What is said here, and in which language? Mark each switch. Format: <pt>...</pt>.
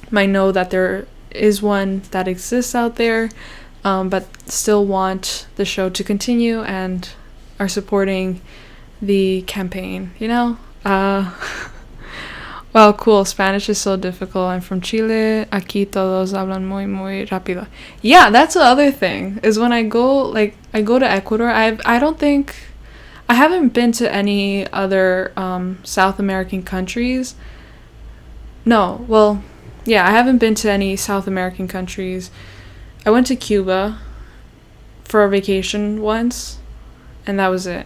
<en>know that there is one that exists out there, but still want the show to continue and are supporting the campaign, you know? Well, cool. Spanish is so difficult. I'm from Chile.</en> <es>Aquí todos hablan muy rápido.</es> <en>Yeah, that's the other thing, is when I go to Ecuador, I don't think, I haven't been to any other South American countries. No, well, yeah, I haven't been to any South American countries. I went to Cuba for a vacation once, and that was it.</en>